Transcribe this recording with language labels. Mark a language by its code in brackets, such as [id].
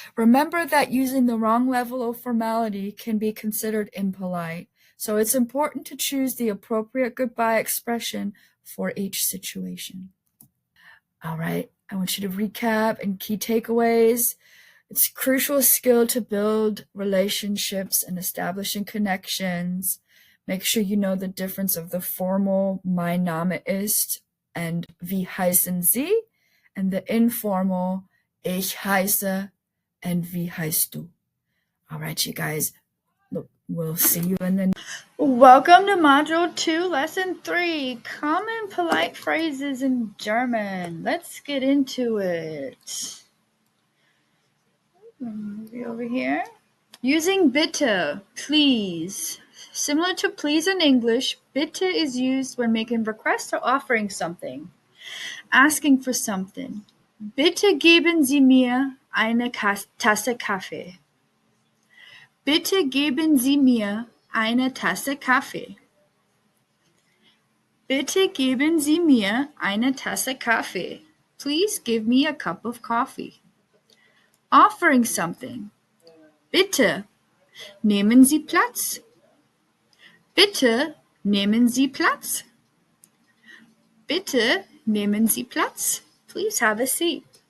[en] Remember that using the wrong level of formality can be considered impolite, so it's important to choose the appropriate goodbye expression for each situation. All right, I want you to recap and key takeaways. It's a crucial skill to build relationships and establishing connections. Make sure you know the difference of the formal [de] mein Name ist [en] and [de] wie heißen Sie, [en] and the informal [de] ich heiße [en] and [de] wie heißt du. [en] All right, you guys, we'll see you in the Welcome to Module 2, Lesson 3, Common Polite Phrases in German. Let's get into it. Maybe over here. Using bitte, please. Similar to please in English, bitte is used when making requests or offering something. Asking for something. [de] Bitte geben Sie mir eine Tasse Kaffee. Bitte geben Sie mir eine Tasse Kaffee. Bitte geben Sie mir eine Tasse Kaffee. [en] Please give me a cup of coffee. Offering something. [de] Bitte, nehmen Sie Platz. Bitte, nehmen Sie Platz. Bitte, nehmen Sie Platz. [en] Please have a seat.